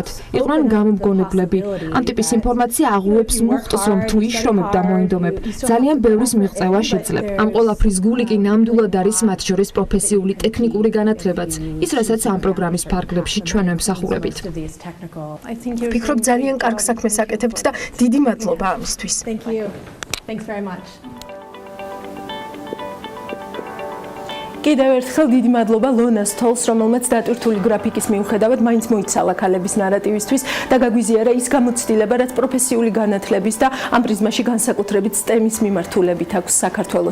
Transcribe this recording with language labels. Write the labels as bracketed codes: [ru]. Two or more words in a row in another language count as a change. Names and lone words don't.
[ka] იყვნენ გამომგონებლები. ამ ტიპის ინფორმაცია აღუებს მუხტს, რომ თუ იშრომებ და მოინდომებ, ძალიან ბევრის მიღწევა შეძლებ. ამ ყველაფრის გული კი ნამდვილად არის მათ შორის პროფესიული ტექნიკური განათლებაც, ის რასაც ამ პროგრამის ფარგლებში ჩვენ ვემსახურებით. ვფიქრობ, ძალიან კარგ საქმეს აკეთებთ და დიდი მადლობა ამისთვის. [en] Thanks very much. [ka] კიდევ ერთხელ დიდი მადლობა ლონას თოლს, რომელმაც დატვირთული გრაფიკის მიუხედავად მაინც მოიცალა ქალების ნარატივისთვის და გაგვიზიარა ის გამოცდილება, რაც პროფესიული განათლების და ამ პრიზმაში განსაკუთრებით STEM-ის მიმართულებით აქვს საქართველოს.